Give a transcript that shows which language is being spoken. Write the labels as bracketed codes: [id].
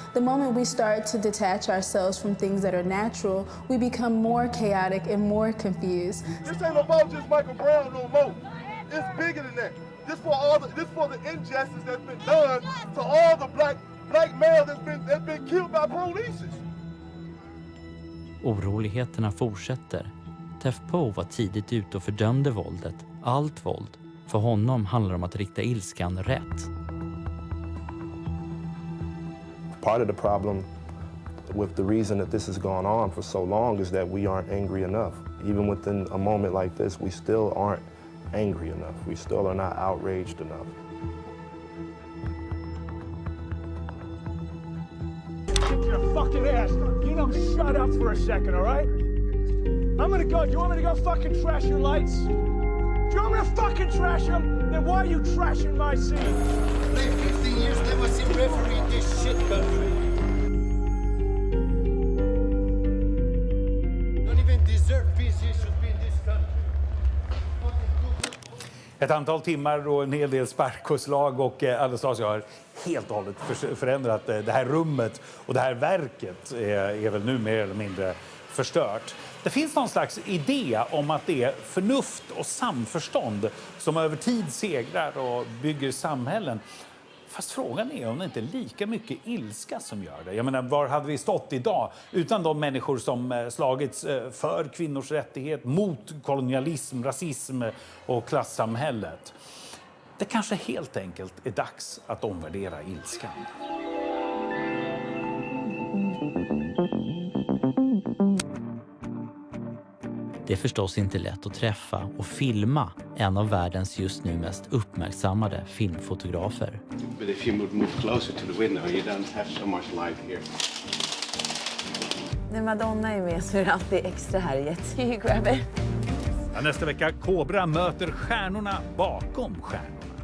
[en] The moment we start to detach ourselves from things that are natural, we become more chaotic and more confused. This ain't about just Michael Brown no more. It's bigger than that. This for the injustice that's been done to all the black males that's been killed by police. [sv] Oroligheterna fortsätter. Tef Po var tidigt ute och fördömde våldet, allt våld. För honom handlar det om att rikta ilskan rätt. [en] Part of the problem with the reason that this has gone on for so long is that we aren't angry enough. Even within a moment like this, we still aren't angry enough. We still are not outraged enough. Kick your fucking ass. You know, shut up for a second, all right? I'm gonna go. Do you want me to go fucking trash your lights? Do you want me to fucking trash them? Then why are you trashing my scene? Play 15 years, never seen referee this shit country. Don't even deserve peace, you should be in this country. [sv] Ett antal timmar och en hel del sparkosslag, och Anastasia har helt och hållet förändrat det här rummet, och det här verket är väl nu mer eller mindre förstört. Det finns någon slags idé om att det är förnuft och samförstånd som över tid segrar och bygger samhällen. Fast frågan är om det inte är lika mycket ilska som gör det. Jag menar, var hade vi stått idag utan de människor som slagits för kvinnors rättighet, mot kolonialism, rasism och klassamhället? Det kanske helt enkelt är dags att omvärdera ilskan. Det är förstås inte lätt att träffa och filma en av världens just nu mest uppmärksammade filmfotografer. [en] But if you move closer to the window, you don't have so much light here. [sv] När Madonna är med så är det alltid extra härligt. [en] You grab it. [sv] Ja, nästa vecka, Kobra möter stjärnorna bakom stjärnorna.